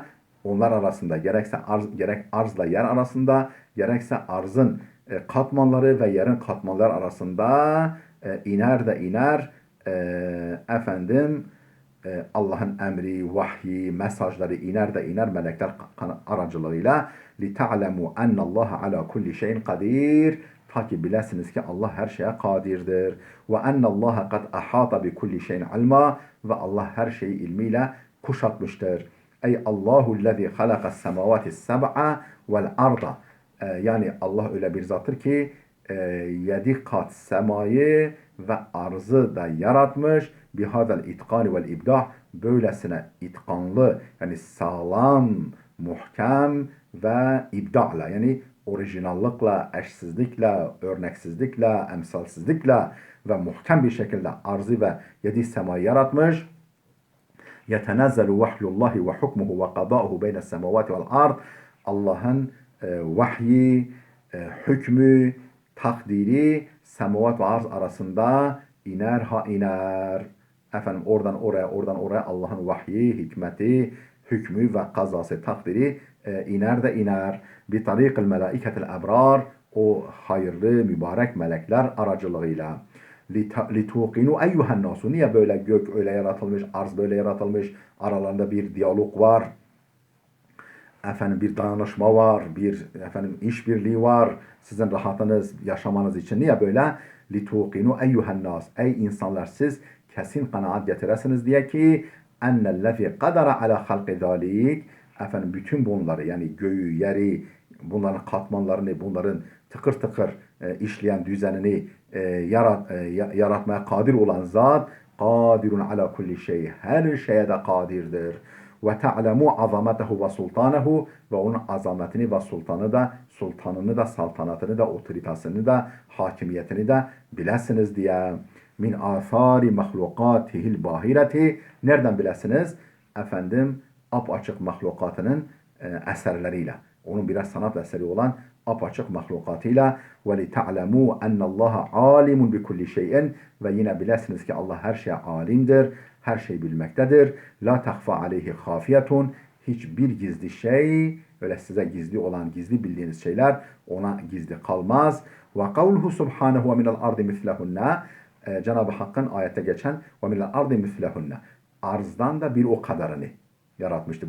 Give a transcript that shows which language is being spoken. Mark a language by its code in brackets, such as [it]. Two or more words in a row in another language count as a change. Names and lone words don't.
[tr] Onlar arasında gerek arzla yer arasında gerekse arzın katmanları ve yerin katmanları arasında iner Allah'ın emri, vahyi, mesajları iner melekler aracılığıyla [ar] لِتَعْلَمُوا اَنَّ اللّٰهَ عَلَى كُلِّ شَيْءٍ قَدِيرٍ [tr] Ta ki bilesiniz ki Allah her şeye kadirdir. [ar] وَاَنَّ اللّٰهَ قَدْ اَحَاطَ بِكُلِّ شَيْءٍ عِلْمًا [tr] Ve Allah her şeyi ilmiyle kuşatmıştır. [ar] أي الله الذي خلق السماوات السبع والأرض. [tr] Yani Allah öyle bir zattır ki 7 kat semayı ve arzı da yaratmış. [ar] بهذا الإتقان والإبداع. [tr] Böylesine itkanlı, yani sağlam, muhkem ve ibda'la, yani orijinallıkla, eşsizlikle, örneksizlikle, emsalsizlikle ve muhkem bir şekilde arzı ve yedi semayı yaratmış. [ar] يَتَنَزَّلُ وَحْيُ اللّٰهِ وَحُكْمُهُ وَقَضَاءُهُ بَيْنَ السَّمَوَاتِ وَالْأَرْضِ [tr] Allah'ın vahyi, hükmü, takdiri semavat ve arz arasında iner ha iner. Efendim oradan oraya, oradan oraya Allah'ın vahyi, hikmeti, hükmü ve kazası, takdiri iner de iner. [ar] بطريق الملائكة الأبرار, [tr] o hayırlı, mübarek melekler aracılığıyla. [ar] لِتُوقِنُوا اَيُّهَا النَّاسُ [tr] Niye böyle gök öyle yaratılmış, arz böyle yaratılmış, aralarında bir diyalog var, efendim bir dayanışma var, bir işbirliği var, sizin rahatınız, yaşamanız için. Niye böyle? [ar] لِتُوقِنُوا اَيُّهَا النَّاسُ [tr] Ey insanlar, siz kesin kanaat getiresiniz diye ki [ar] اَنَّ قَدَرَ عَلَى خَلْقِ ذَٰلِكِ [tr] Efendim bütün bunları, yani göğü, yeri, bunların katmanlarını, bunların tıkır tıkır işleyen düzenini yaratmaya kadir olan zat, [ar] قادر على كل شيء, [tr] her şeye de kadirdir. [ar] وتعلموا عظمته وسلطانه, [tr] ve onun azametini ve sultanını da, saltanatını da, otoritasını da, hakimiyetini de bilesiniz diye. [ar] من آثار مخلوقاته الباهرة, [tr] nereden bilesiniz? Efendim apaçık mahlukatının eserleriyle. Onun biraz sanat eseri olan apaçık mahlukatıyla. [ar] وَلِتَعْلَمُوا اَنَّ اللّٰهَ عَالِمٌ بِكُلِّ [tr] şeyin, ve yine bilesiniz ki Allah her şeye alimdir, her şey bilmektedir. [ar] لا تخفى عليه خافية, [tr] hiçbir gizli şey, öyle size gizli olan, gizli bildiğiniz şeyler ona gizli kalmaz. [ar] وقوله سبحانه ومن الأرض مثلهن, [tr] Cenab-ı Hakk'ın ayette geçen [ar] ومن الأرض مثلهن, [tr] arzdan da bir o kadarını yaratmıştı.